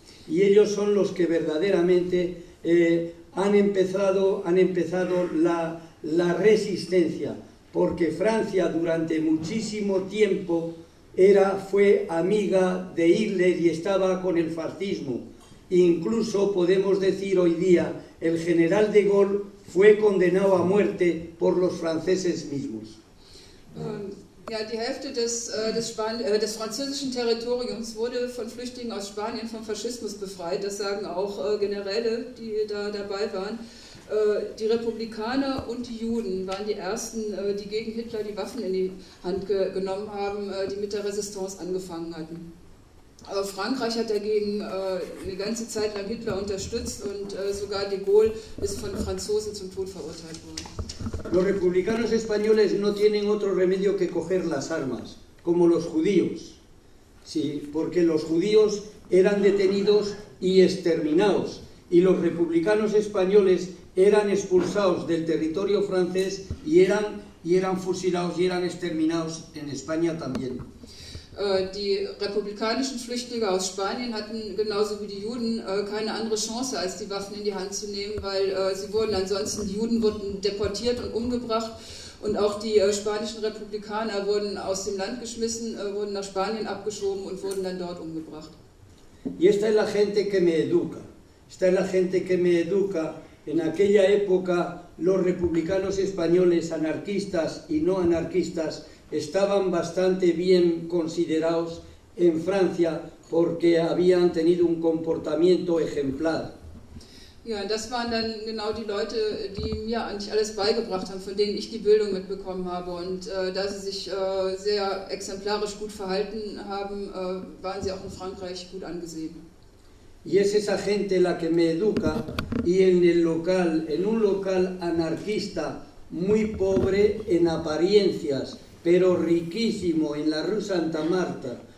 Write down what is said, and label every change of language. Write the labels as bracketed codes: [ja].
[es] Y ellos son los que verdaderamente han empezado la resistencia, porque Francia durante muchísimo tiempo fue amiga de Hitler y estaba con el fascismo. Incluso podemos decir hoy día, el general de Gaulle fue condenado a muerte por los franceses mismos. [de] Ja, die Hälfte des französischen Territoriums wurde von Flüchtlingen aus Spanien vom Faschismus befreit. Das sagen auch Generäle, die da dabei waren. Die Republikaner und die Juden waren die ersten, die gegen Hitler die Waffen in die Hand genommen haben, die mit der Resistance angefangen hatten. Aber Frankreich hat dagegen eine ganze Zeit lang Hitler unterstützt und sogar de Gaulle ist von Franzosen zum Tod verurteilt worden. [es] Los republicanos españoles no tienen otro remedio que coger las armas, como los judíos. Sí, porque los judíos eran detenidos y exterminados, y los republicanos españoles eran expulsados del territorio francés y eran fusilados y eran exterminados en España también. [de] Die republikanischen Flüchtlinge aus Spanien hatten genauso wie die Juden keine andere Chance, als die Waffen in die Hand zu nehmen, weil sie wurden ansonsten, die Juden wurden deportiert und umgebracht und auch die spanischen Republikaner wurden aus dem Land geschmissen, wurden nach Spanien abgeschoben und wurden dann dort umgebracht. [es] Y esta es la gente que me educa. Esta es la gente que me educa. En aquella época, los republicanos españoles, anarquistas y no anarquistas, estaban bastante bien considerados en Francia porque habían tenido un comportamiento ejemplar. [de] Ja, das waren dann genau die Leute, die mir eigentlich alles beigebracht haben, von denen ich die Bildung mitbekommen habe. Und da sie sich sehr exemplarisch gut verhalten haben, waren sie auch in Frankreich gut angesehen. [es] Y es esa gente la que me educa y en el local, en un local anarquista muy pobre en apariencias, pero riquísimo en la Rue Santa Marta.